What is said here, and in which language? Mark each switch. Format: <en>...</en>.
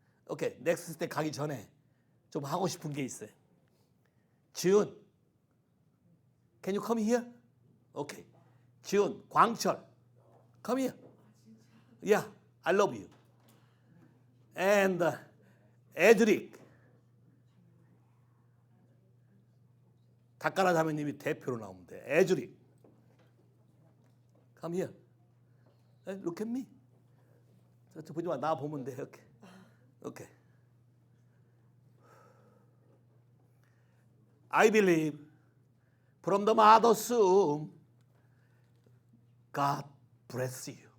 <ko>오케이, 넥스트 스텝 가기 전에 좀 하고 싶은 게 있어요.</ko> <en>지훈, can you come here?</en> <ko>오케이.</ko> <en>지훈, 광철, come here. Yeah, I love you.</en> <ko>And 에드릭, 닭가라 자매님이 대표로 나오면 돼.</ko> <en>에드릭, come here. Look at me.</en> <ko>저 보지 마. 나 보면 돼. 이렇게. 오케이.</ko> <en>I believe from the mother's womb, God bless you.</en>